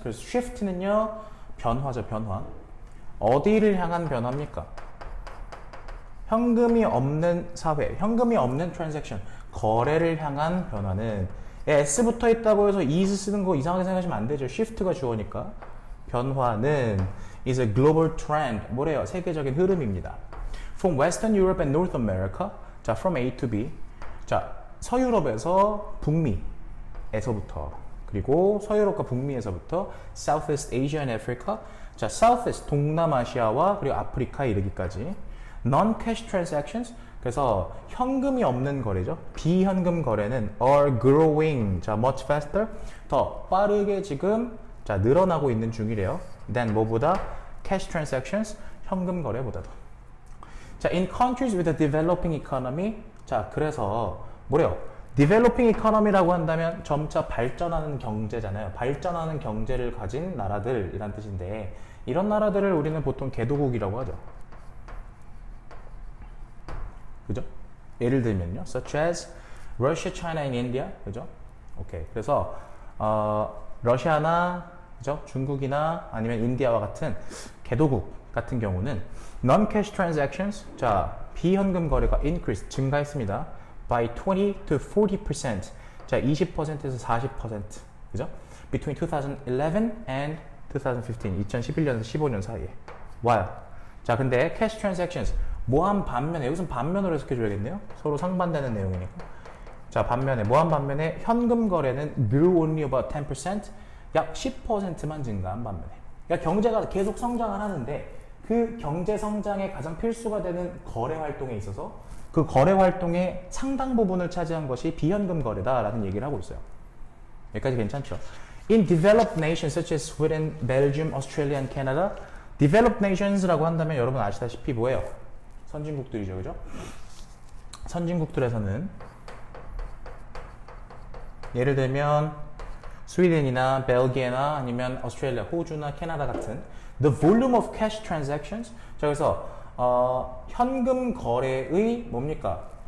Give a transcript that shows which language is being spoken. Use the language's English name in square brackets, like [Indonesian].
[Korean] 그래서 shift는요, 변화죠, 변화. 어디를 향한 변화입니까? 현금이 없는 사회, 현금이 없는 transaction, 거래를 향한 변화는 S 붙어 있다고 해서 is 쓰는 거 이상하게 생각하시면 안 되죠. shift가 주어니까. 변화는 [English] is a global trend. [Korean] 뭐래요? 세계적인 흐름입니다. [English] From Western Europe and North America. 자, from A to B. [Korean] 자, 서유럽에서 북미에서부터, 그리고 서유럽과 북미에서부터 [English] Southeast Asia and Africa. [Korean] 자, Southeast 동남아시아와 그리고 아프리카에 이르기까지. [English] Non-cash transactions. [Korean] 그래서 현금이 없는 거래죠. 비현금 거래는 [English] are growing. 자, much faster. [Korean] 더 빠르게 지금 늘어나고 있는 중이래요. [English] than [Korean] 뭐보다? [English] cash transactions. [Korean] 현금 거래보다도. [English] 자, in countries with a developing economy. [Korean] 자, 그래서 뭐래요? developing economy라고 한다면 점차 발전하는 경제잖아요. 발전하는 경제를 가진 나라들이란 뜻인데 이런 나라들을 우리는 보통 개도국이라고 하죠. 그죠? 예를 들면요. [English] such as Russia, China, and India. [Korean] 그죠? 오케이. 그래서 러시아나 그죠? 중국이나 아니면 인디아와 같은 개도국, 같은 경우는 non-cash transactions, 자 비현금 거래가 increase, 증가했습니다. [English] by 20 to 40%, [Korean] 자 20%에서 40%, 그죠? [English] between 2011 and 2015, [Korean] 2011년에서 15년 사이에. While, 자 근데 [English] cash transactions, [Korean] 모함 반면에, 여기서 반면으로 해석해줘야겠네요. 서로 상반되는 내용이니까. 자 반면에, 모함 반면에 현금 거래는 [English] grew only about 10%, [Korean] 약 10%만 증가한 반면에. 그러니까 경제가 계속 성장을 하는데 그 경제 성장에 가장 필수가 되는 거래 활동에 있어서 그 거래 활동의 상당 부분을 차지한 것이 비현금 거래다라는 얘기를 하고 있어요. 여기까지 괜찮죠? [English] In developed nations such as Sweden, Belgium, Australia, and Canada, developed nations라고 한다면 [Korean] 여러분 아시다시피 뭐예요? 선진국들이죠, 그죠? 선진국들에서는 예를 들면 스웨덴이나 벨기에나 아니면 오스트레일리아, 호주나 캐나다 같은 [English] the volume of cash transactions, [Korean] 자 그래서 현금 거래의 뭡니까?